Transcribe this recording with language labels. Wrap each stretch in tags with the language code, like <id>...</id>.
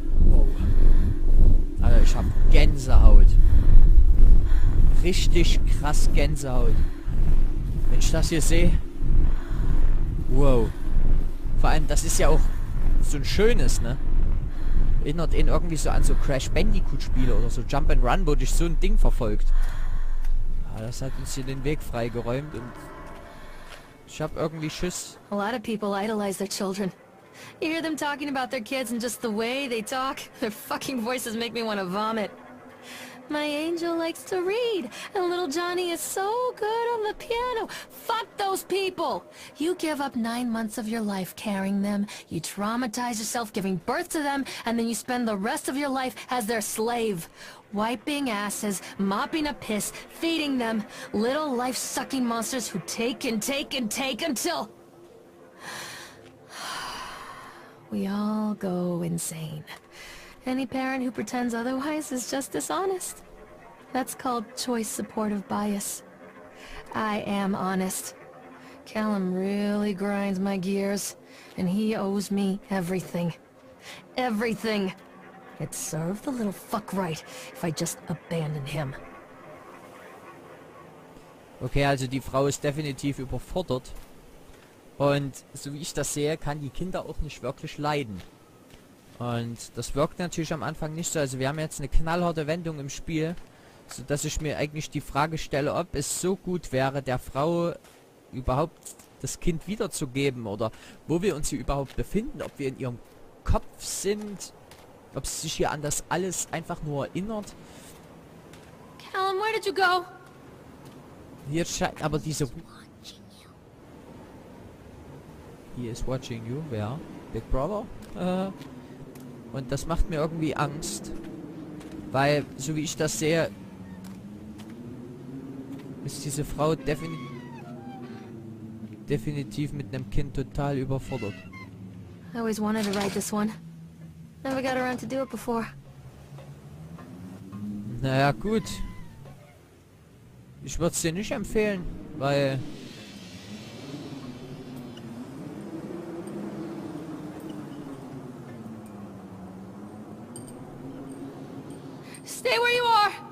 <de>Wow. Also ich habe Gänsehaut. Richtig krass Gänsehaut. Wenn ich das hier sehe. Wow. Vor allem, das ist ja auch so ein schönes, ne? Erinnert ihn irgendwie so an so Crash Bandicoot Spiele oder so Jump and Run, wo dich so ein Ding verfolgt. Ja, das hat uns hier den Weg freigeräumt und ich habe irgendwie Schiss.</de> <en>A lot of people idolize their children. You hear them talking about their kids and just the way they talk, their fucking voices make me want to vomit. My angel likes to read, and little Johnny is so good on the piano. Fuck those people! You give up 9 months of your life carrying them, you traumatize yourself giving birth to them, and then you spend the rest of your life as their slave. Wiping asses, mopping up piss, feeding them. Little life-sucking monsters who take and take and take until... we all go insane. Any parent who pretends otherwise is just dishonest. That's called choice supportive bias. I am honest. Callum really grinds my gears, and he owes me everything. Everything. It'd serve the little fuck right if I just abandoned him.</en> <de>Okay, also die Frau ist definitiv überfordert. Und so wie ich das sehe, kann die Kinder auch nicht wirklich leiden. Und das wirkt natürlich am Anfang nicht so. Also wir haben jetzt eine knallharte Wendung im Spiel, so dass ich mir eigentlich die Frage stelle, ob es so gut wäre, der Frau überhaupt das Kind wiederzugeben oder wo wir uns hier überhaupt befinden, ob wir in ihrem Kopf sind, ob sie sich hier an das alles einfach nur erinnert.</de> <en>Callum, where did you go?</en> <de>Hier scheint aber diese...</de> <en>He is watching you,</en> <de>wer? Big Brother? Und das macht mir irgendwie Angst. Weil, so wie ich das sehe, ist diese Frau definitiv mit einem Kind total überfordert.</de> <en>I always wanted to ride this one. Never got around to do it before.</en> <de>Naja, gut. Ich würde es dir nicht empfehlen, weil...</de> <en>Stay where you are!</en>